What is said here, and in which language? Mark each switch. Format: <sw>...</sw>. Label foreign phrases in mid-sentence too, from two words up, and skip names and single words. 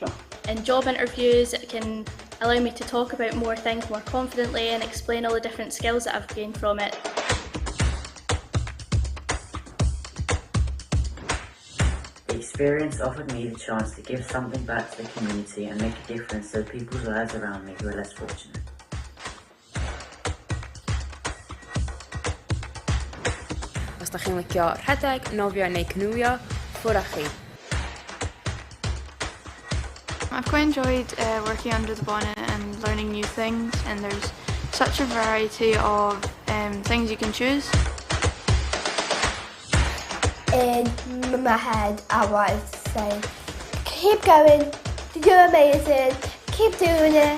<en>In job interviews, it can allow me to talk about more things more confidently and explain all the different skills that I've gained from it. The experience offered me the chance to give something back to the community and make a difference to the people's lives around me who are less fortunate.</en> <cy>Os da chi'n licio rhedeg, nofio neu canwio, ffwrdd â chi.</cy> <en>I've quite enjoyed working under the bonnet and learning new things, and there's such a variety of things you can choose. In my head, I wanted to say, keep going, you're amazing, keep doing it.</en>